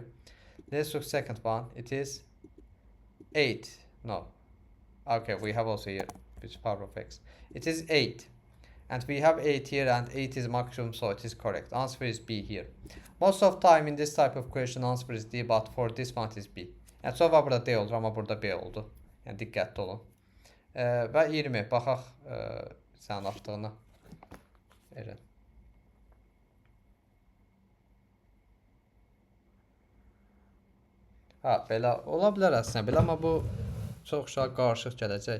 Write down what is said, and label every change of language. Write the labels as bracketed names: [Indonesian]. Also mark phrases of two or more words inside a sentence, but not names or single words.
[English] Let's look second one. It is 8. No. Okay, we have also here which power of x. It is 8. And we have 8 here, and 8 is maximum, so it is correct. Answer is B here. Most of time in this type of question answer is D, but for this one it is B. [Turkish] Yani sonra burada D olur ama burada B oldu. [Azerbaijani] Yəni diqqətli olun. Və 20 baxaq sənin atdığına. Eren. Ha, belə ola bilər əslində belə, amma bu çox uşaq qarışıq gələcək.